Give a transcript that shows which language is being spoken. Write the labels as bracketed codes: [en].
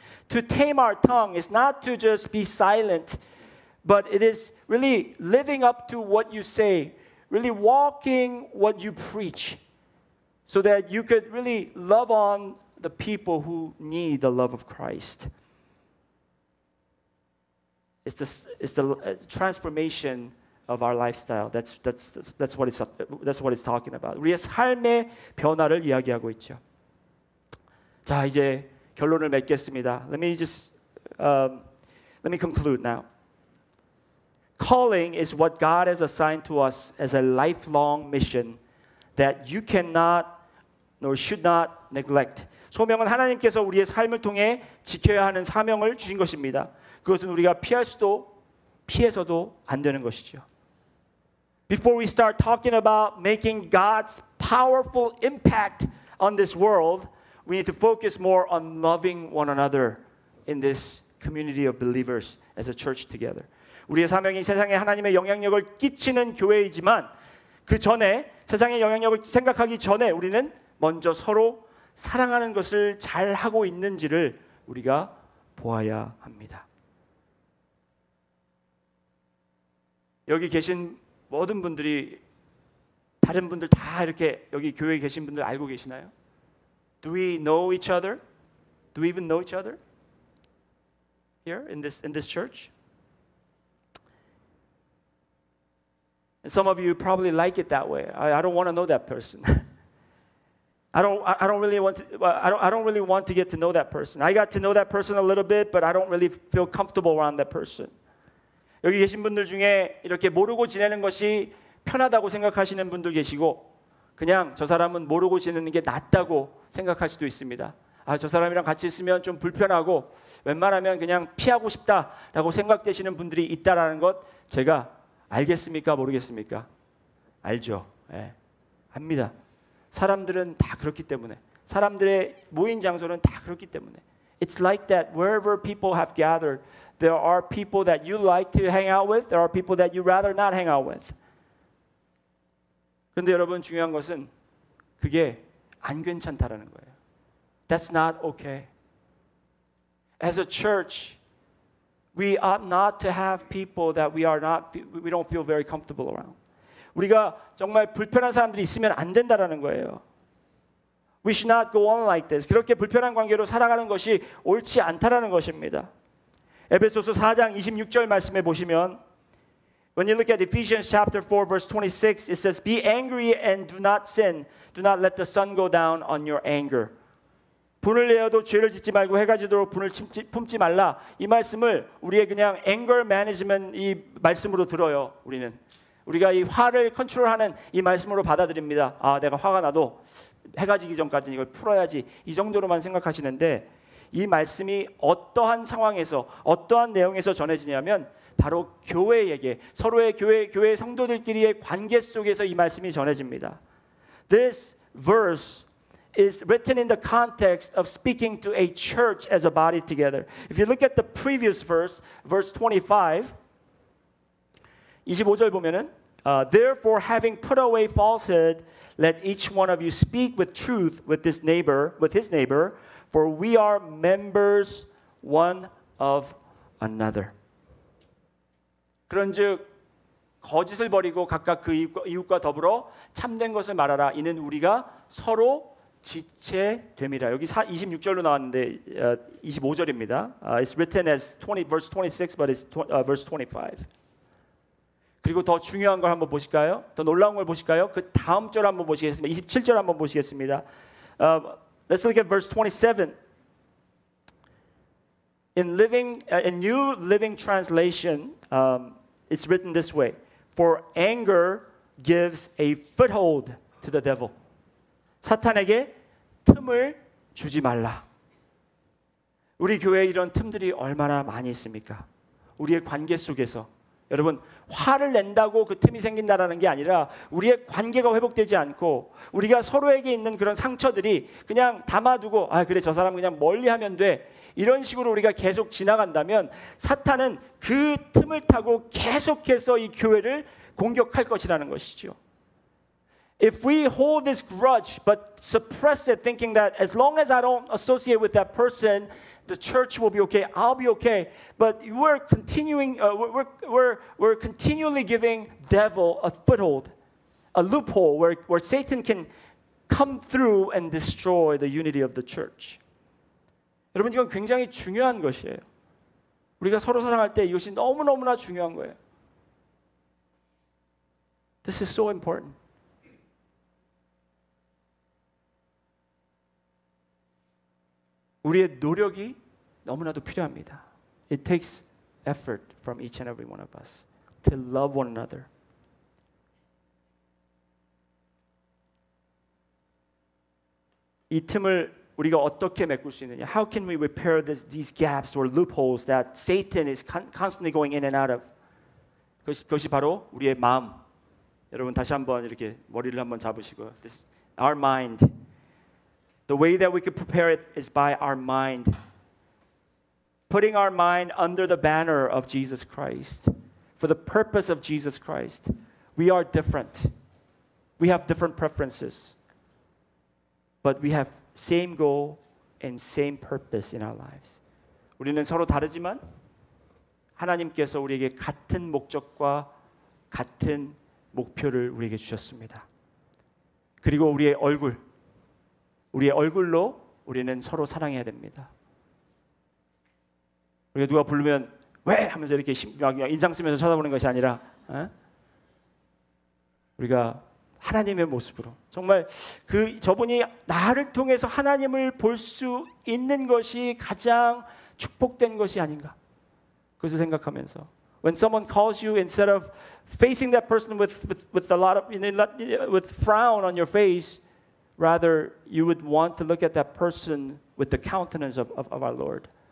[en] To tame our tongue is not to just be silent, but it is really living up to what you say, really walking what you preach, so that you could really love on the people who need the love of Christ. It's the transformation of our lifestyle. That's what it's talking about. [ko] 우리의 삶의 변화를 이야기하고 있죠. 자, 이제 결론을 맺겠습니다. [en] Let me conclude now. Calling is what God has assigned to us as a lifelong mission that you cannot nor should not neglect. [ko] 소명은 하나님께서 우리의 삶을 통해 지켜야 하는 사명을 주신 것입니다. 그것은 우리가 피해서도 안 되는 것이죠. [en] Before we start talking about making God's powerful impact on this world, we need to focus more on loving one another in this community of believers as a church together. [ko] 우리의 사명이 세상에 하나님의 영향력을 끼치는 교회이지만 그 전에 세상의 영향력을 생각하기 전에 우리는 먼저 서로 사랑하는 것을 잘 하고 있는지를 우리가 보아야 합니다. 여기 계신 모든 분들이 다른 분들 다 이렇게 여기 교회에 계신 분들 알고 계시나요? [en] Do we know each other? Do we even know each other? Here in this church? And some of you probably like it that way. I don't want to know that person. I don't really want to get to know that person. I got to know that person a little bit, but I don't really feel comfortable around that person. [ko] 여기 계신 분들 중에 이렇게 모르고 지내는 것이 편하다고 생각하시는 분들 계시고 그냥 저 사람은 모르고 지내는 게 낫다고 생각할 수도 있습니다. 아, 저 사람이랑 같이 있으면 좀 불편하고 웬만하면 그냥 피하고 싶다라고 생각되시는 분들이 있다라는 것 제가 알겠습니까? 모르겠습니까? 알죠. 예. 압니다. 사람들은 다 그렇기 때문에 사람들의 모인 장소는 다 그렇기 때문에. [en] It's like that wherever people have gathered. There are people that you like to hang out with. There are people that you rather not hang out with. [ko] 그런데 여러분 중요한 것은 그게 안 괜찮다라는 거예요. [en] That's not okay. As a church, we ought not to have people that we don't feel very comfortable around. [ko] 우리가 정말 불편한 사람들이 있으면 안 된다라는 거예요. [en] We should not go on like this. [ko] 그렇게 불편한 관계로 살아가는 것이 옳지 않다라는 것입니다. 에베소서 4장 26절 말씀에 보시면 [en] When you look at Ephesians chapter 4 verse 26 it says Be angry and do not sin. Do not let the sun go down on your anger. [ko] 분을 내어도 죄를 짓지 말고 해가 지도록 분을 품지 말라. 이 말씀을 우리의 그냥 anger management 이 말씀으로 들어요. 우리가 이 화를 컨트롤하는 이 말씀으로 받아들입니다. 아, 내가 화가 나도 해가 지기 전까지는 이걸 풀어야지. 이 정도로만 생각하시는데 이 말씀이 어떠한 상황에서 어떠한 내용에서 전해지냐면 바로 교회에게 서로의 교회 성도들끼리의 관계 속에서 이 말씀이 전해집니다. [en] This verse is written in the context of speaking to a church as a body together. If you look at the previous verse, verse 25, [ko] 25절 보면은 [en] Therefore having put away falsehood, let each one of you speak with truth with his neighbor, for we are members one of another. [ko] 그런즉 거짓을 버리고 각각 그 이웃과 더불어 참된 것을 말하라. 이는 우리가 서로 지체됨이라. 여기 26절로 나왔는데 25절입니다. [en] It's written as verse 26, but it's verse 25. [ko] 그리고 더 중요한 걸 한번 보실까요? 더 놀라운 걸 보실까요? 그 다음 절 한번 보시겠습니다. 27절 한번 보시겠습니다. [en] Let's look at verse 27. In New Living Translation, it's written this way: For anger gives a foothold to the devil. [ko] 사탄에게 틈을 주지 말라. 우리 교회에 이런 틈들이 얼마나 많이 있습니까? 우리의 관계 속에서 여러분 화를 낸다고 그 틈이 생긴다라는 게 아니라 우리의 관계가 회복되지 않고 우리가 서로에게 있는 그런 상처들이 그냥 담아두고 아 그래 저 사람 그냥 멀리하면 돼 이런 식으로 우리가 계속 지나간다면 사탄은 그 틈을 타고 계속해서 이 교회를 공격할 것이라는 것이죠. [en] If we hold this grudge but suppress it thinking that as long as I don't associate with that person the church will be okay. I'll be okay. But we're continuing. We're continually giving devil a foothold, a loophole where Satan can come through and destroy the unity of the church. [ko] 여러분 이건 굉장히 중요한 것이에요. 우리가 서로 사랑할 때 이것이 너무너무나 중요한 거예요. [en] This is so important. [ko] 우리의 노력이 너무나도 필요합니다. [en] It takes effort from each and every one of us to love one another. [ko] 이 틈을 우리가 어떻게 메꿀 수 있느냐? [en] How can we repair these gaps or loopholes that Satan is constantly going in and out of? [ko] 그것이 바로 우리의 마음. 여러분 다시 한번 이렇게 머리를 한번 잡으시고, [en] our mind. The way that we could prepare it is by our mind. Putting our mind under the banner of Jesus Christ. For the purpose of Jesus Christ. We are different. We have different preferences. But we have same goal and same purpose in our lives. [ko] 우리는 서로 다르지만 하나님께서 우리에게 같은 목적과 같은 목표를 우리에게 주셨습니다. 그리고 우리의 얼굴로 우리는 서로 사랑해야 됩니다. 우리가 누가 부르면 왜? 하면서 이렇게 인상 쓰면서 쳐다보는 것이 아니라 우리가 하나님의 모습으로 정말 저분이 나를 통해서 하나님을 볼 수 있는 것이 가장 축복된 것이 아닌가 그것을 생각하면서 [en] When someone calls you, instead of facing that person with a lot of with frown on your face, rather you would want to look at that person with the countenance of our Lord.